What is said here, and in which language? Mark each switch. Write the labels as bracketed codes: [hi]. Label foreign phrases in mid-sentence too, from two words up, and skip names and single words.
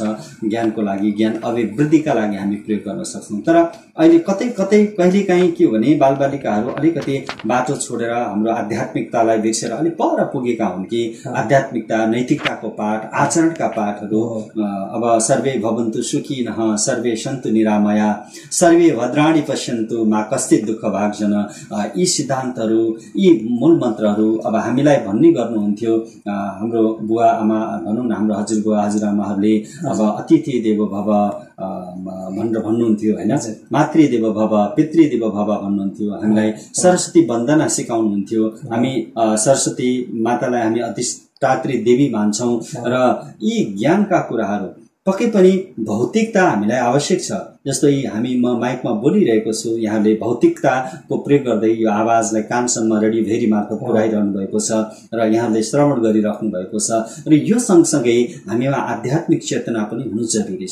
[ne] ज्ञानको लागि, ज्ञान अभिवृद्धिका लागि हामी प्रयोग गर्न सक्छौँ। तर अहिले कतै कतै कहिलेकाहीँ के हो भने बालबालिकाहरू अलिकति बाटो छोडेर हाम्रो आध्यात्मिकतालाई बिर्सेर अलिक पर पुगेका हुन् कि आध्यात्मिकता, नैतिकताको पाठ, आचरणका पाठहरू, अब [sa] सर्वे भवन्तु सुखिनः, सर्वे सन्तु निरामया, सर्वे भद्राणि पश्यन्तु मा कश्चित् दुःख भाग्जन, [ne] यी सिद्धान्तहरू, यी मूल मन्त्रहरू अब हामीलाई भन्ने गर्नुहुन्थ्यो हाम्रो बुवा आमा, भनौँ न हाम्रो हजुरबुवा हजुरआमाहरूले। अब [sa] अतिथि देवो भव [ne] भनेर भन्नुहुन्थ्यो हैन, [sa] मातृदेव भव, पितृदेव भव भन्नुहुन्थ्यो। [ne] हामीलाई सरस्वती वन्दना सिकाउनुहुन्थ्यो। हामी सरस्वती मातालाई हामी अधिष्ठात्री देवी मान्छौं र यी ज्ञानका कुराहरू पक्कै पनि भौतिकता हामीलाई आवश्यक छ। जस्तै म माइकमा बोलिरहेको छु, यहाँले भौतिकताको प्रयोग गर्दै यो आवाजलाई कानसम्म रेडियो भेरी मार्फत पुर्याइरहनु भएको छ र यहाँले श्रवण गरिराख्नु भएको छ र यो सँगसँगै हामीमा आध्यात्मिक चेतना पनि हुनु जरुरी छ।